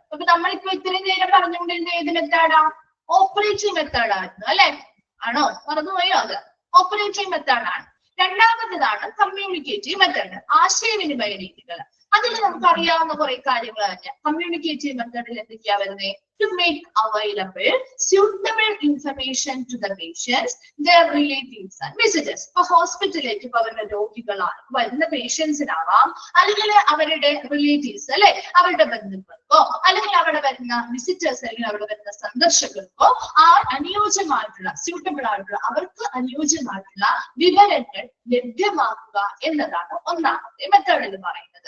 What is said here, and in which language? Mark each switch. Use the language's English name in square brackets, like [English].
[Malayalam] അപ്പൊ നമ്മളിപ്പോ ഇത്രയും നേരം പറഞ്ഞുകൊണ്ടിരുന്ന ഏത് മെത്തേഡാ? ഓപ്പറേറ്റീവ് മെത്തേഡ് ആയിരുന്നു, അല്ലെ? ആണോ? മറന്നുപോയോ? അത് ഓപ്പറേറ്റീവ് മെത്തേഡാണ്. രണ്ടാമത്തേതാണ് കമ്മ്യൂണിക്കേറ്റീവ് മെത്തേഡ്, ആശയവിനിമയ രീതികൾ. അതിൽ നമുക്ക് അറിയാവുന്ന കുറെ കാര്യങ്ങൾ തന്നെ. കമ്മ്യൂണിക്കേറ്റീവ് മെത്തേഡിൽ എന്തൊക്കെയാ വരുന്നത്? [English] To make available suitable information to the patients, their relatives and visitors. [Malayalam] ഇപ്പൊ ഹോസ്പിറ്റലിലേക്ക് അവരുടെ രോഗികളാണ് വരുന്ന പേഷ്യൻസിനാവാം, അല്ലെങ്കിൽ അവരുടെ റിലേറ്റീവ്സ് അല്ലെ, അവരുടെ ബന്ധുക്കൾക്കോ, അല്ലെങ്കിൽ അവിടെ വരുന്ന വിസിറ്റേഴ്സ് അല്ലെങ്കിൽ അവിടെ വരുന്ന സന്ദർശകർക്കോ അനുയോജ്യമായിട്ടുള്ള സ്യൂട്ടബിൾ ആയിട്ടുള്ള അവർക്ക് അനുയോജ്യമായിട്ടുള്ള വിവരങ്ങൾ ലഭ്യമാക്കുക എന്നതാണ് ഒന്നാമത്തെ മെത്തേഡിൽ പറയുന്നത്.